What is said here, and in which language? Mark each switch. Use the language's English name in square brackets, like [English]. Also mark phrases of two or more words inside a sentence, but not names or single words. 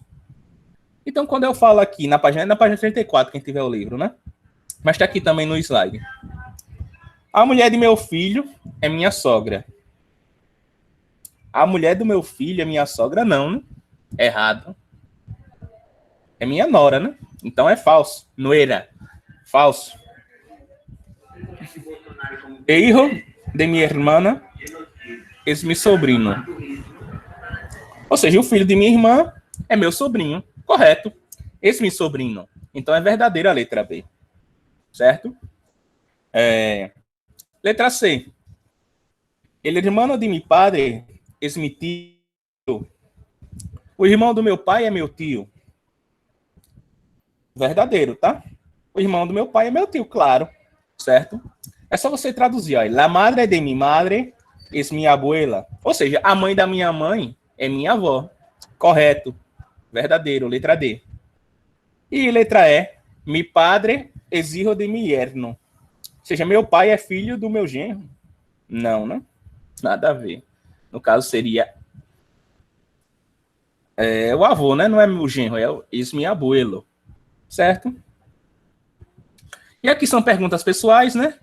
[Portuguese] Então, quando eu falo aqui na página 34, quem tiver o livro, né? Mas está aqui também no slide. A mulher de meu filho é minha sogra. A mulher do meu filho é minha sogra? Não, né? Errado. É minha nora, né? Então é falso. Nuera. Falso. Hijo de minha irmã é meu sobrinho. Ou seja, o filho de minha irmã é meu sobrinho. Correto. Esse meu sobrinho. Então é verdadeira a letra B. Certo? Letra C. Ele é irmão de meu padre, é meu tio. O irmão do meu pai é meu tio. Verdadeiro, tá? O irmão do meu pai é meu tio, claro. Certo? É só você traduzir, ó. [Spanish] La madre de mi madre es mi abuela. [Portuguese] Ou seja, a mãe da minha mãe é minha avó. Correto. Verdadeiro, letra D. E letra E. [Spanish] Mi padre es hijo de mi yerno. [Portuguese] Ou seja, meu pai é filho do meu genro. Não, né? Nada a ver. No caso, seria o avô, né? Não é meu genro, é meu abuelo. Certo? E aqui são perguntas pessoais, né?